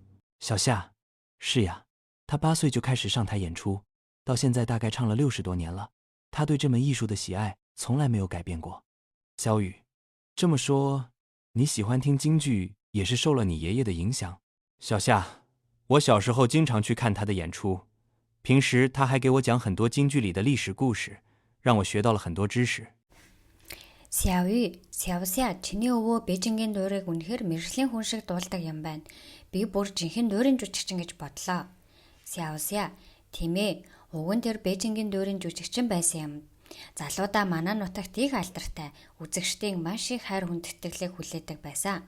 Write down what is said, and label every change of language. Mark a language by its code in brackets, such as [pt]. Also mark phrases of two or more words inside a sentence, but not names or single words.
[zh] 小夏，是呀，他8岁就开始上台演出，到现在大概唱了60多年了，他对这门艺术的喜爱从来没有改变过。小雨，这么说，你喜欢听京剧也是受了你爷爷的影响？小夏，我小时候经常去看他的演出，平时他还给我讲很多京剧里的历史故事，让我学到了很多知识。 [mn] Сявся, чиний өвөө Бээжингийн дуурайг үнэхээр мэржлийн хүн шиг дуулдаг юм байна. Би бүр жинхэнэ дуурийн жүжигчин гэж бодлоо. Сявся, тийм ээ, уган тэр Бээжингийн дуурийн жүжигчин байсан юм. Залуудаа манай нутагт их алдартай, үзэгчдийн маш их хайр хүндэтгэлийг хүлээдэг байсан.